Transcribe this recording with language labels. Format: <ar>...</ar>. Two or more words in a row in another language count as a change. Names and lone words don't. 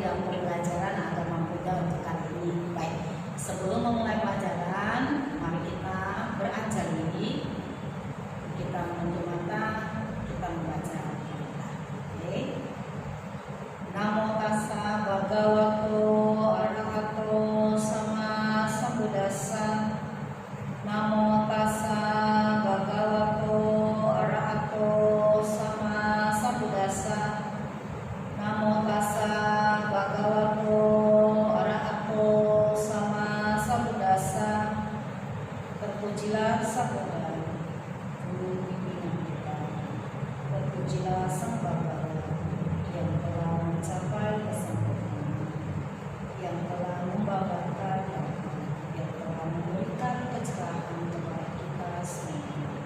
<id>pembelajaran agama Buddha untuk kali ini. Baik, sebelum memulai pelajaran, mari kita beranjak diri, kita menutup mata, kita membaca. Oke.</id> <pi>Namo tassa bhagavato arahato sama sambuddhassa. Namo tassa bhagavato arahato sama sambuddhassa. Namo tassa bhagavato arahato sama sambuddhassa.</pi> <id>Terpujilah Sang Buddha, guru pimpinan kita. Terpujilah Sang Bapa yang telah mencapai kesempurnaan, yang telah membabarkan, yang telah memberikan kecerahan kepada kita semua.</id>